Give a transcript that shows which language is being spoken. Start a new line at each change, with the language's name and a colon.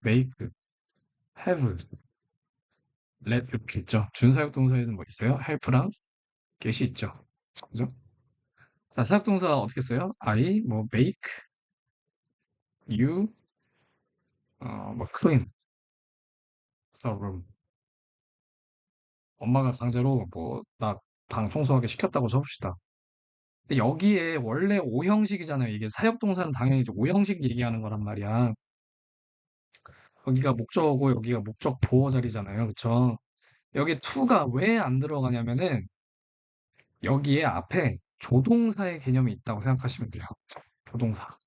Korean: make, have, let 이렇게 있죠. 준사역동사에는 뭐 있어요? help랑 get이 있죠. 그죠? 자, 사역동사 어떻게 써요?
English: I 뭐 make, you 뭐 clean the room.
Korean: 엄마가 강제로 뭐 나 방 청소하게 시켰다고 쳐봅시다. 근데 여기에 원래 오형식이잖아요. 이게 사역동사는 당연히 이제 오형식 얘기하는 거란 말이야. 여기가 목적어고 여기가 목적 보어 자리잖아요. 그쵸? 여기 to가 왜 안 들어가냐면은 여기에 앞에 조동사의 개념이 있다고 생각하시면 돼요. 조동사.